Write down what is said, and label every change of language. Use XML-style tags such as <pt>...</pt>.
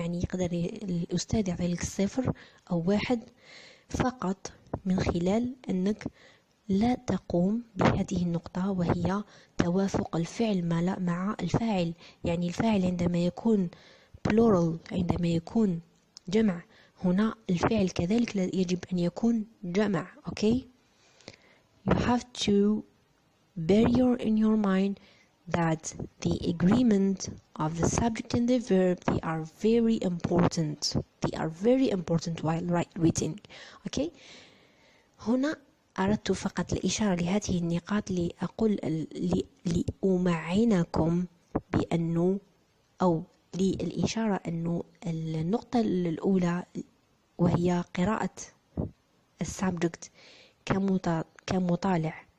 <ar>يعني يقدر الأستاذ يعطي لك 0 أو 1 فقط من خلال أنك لا تقوم بهذه النقطة، وهي توافق الفعل مع الفاعل. يعني الفاعل عندما يكون plural، عندما يكون جمع، هنا الفعل كذلك يجب أن يكون جمع.</ar> <en>Okay, you have to bear in your mind that the agreement of the subject and the verb, they are very important. They are very important while writing.</en> <ar>Okay, هنا أردت فقط الإشارة لهذه النقاط لأقول لأمعنكم بأنه، أو للإشارة أنه النقطة الأولى وهي قراءة السبجكت كمطالع.</ar>